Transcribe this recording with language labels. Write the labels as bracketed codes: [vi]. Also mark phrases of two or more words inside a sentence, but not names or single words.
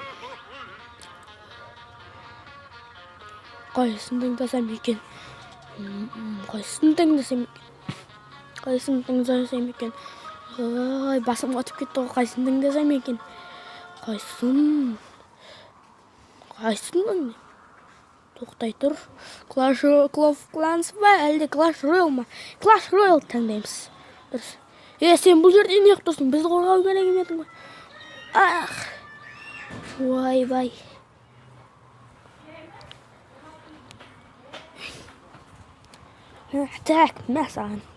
[kk] Қайсын тыңдасам екен. Ой, басым қатып кетті ғой. Қайсын тыңдасам екен. Қайсын мен. Тоқтай тұр. Clash of Clans ба, әлде Clash Royale ма? Clash Royale таңдаймыз. Сен бұл жерде не ұқтырсың? Бізді қорғау керек емедің ғой. Вай, бай. Так, мә саған.